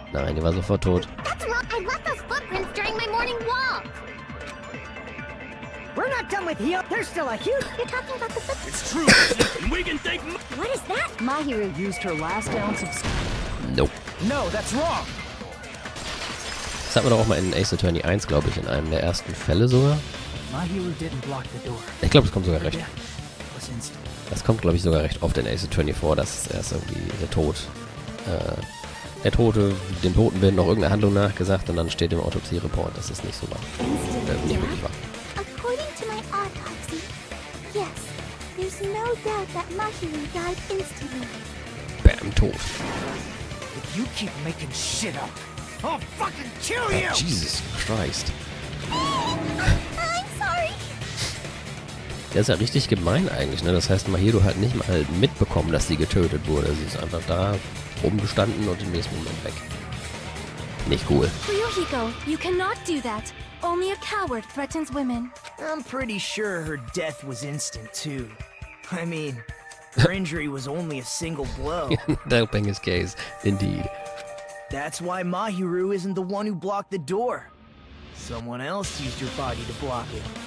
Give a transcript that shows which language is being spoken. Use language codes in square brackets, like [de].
[de] Nein, die war sofort tot. [en] That's wrong! I left those footprints during my morning walk! We're not done with Hiyoko! There's still a huge... You're talking about the footprints. It's true, and we can thank What is that? Mahiru used her last ounce of strength. Nope. No, that's wrong! [de] Das hatten wir doch auch mal in Ace Attorney 1, glaube ich, in einem der ersten Fälle sogar. [en] Mahiru didn't block the door. [de] Ich glaube, das kommt sogar recht. [en] Death was instant. [de] Das kommt, glaube ich, sogar recht oft in Ace Attorney vor, dass erst irgendwie der Tote, dem Toten wird noch irgendeine Handlung nachgesagt und dann steht im Autopsie-Report, das ist nicht so wahr. Nicht wirklich wahr. [en] According to my autopsy, yes, there's no doubt that Mahiru died instantly. [de] Bam, tot. [en] If you keep making shit up, I'll fucking kill you! Jesus Christ. I'm sorry. [de] Der ist ja richtig gemein eigentlich, ne? Das heißt, Mahiru hat nicht mal mitbekommen, dass sie getötet wurde. Sie ist einfach da rumgestanden und im nächsten Moment weg. Nicht cool. [en] Ryuhiko, you cannot do that. Only a coward threatens women. I'm pretty sure her death was instant, too. I mean, her injury was only a single blow. Helping his case, indeed. That's why Mahiru isn't the one who blocked the door. Someone else used her body to block it.